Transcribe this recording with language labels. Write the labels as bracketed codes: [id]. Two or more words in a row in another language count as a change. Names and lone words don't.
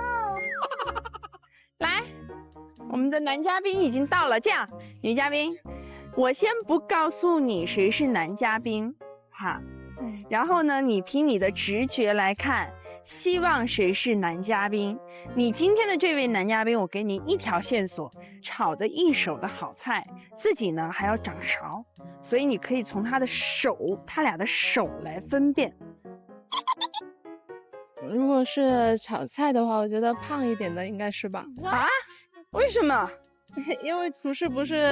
[zh] 來，我們的男嘉賓已經到了。這樣，女嘉賓，我先不告訴你誰是男嘉賓，哈。然後呢，你憑你的直覺來看，希望誰是男嘉賓。你今天的這位男嘉賓，我給你一條線索： 炒得一手的好菜，自己呢還要掌勺，所以你可以從他倆的手來分辨如果是炒菜的话，我觉得胖一点的应该是吧？啊？为什么？因为厨师不是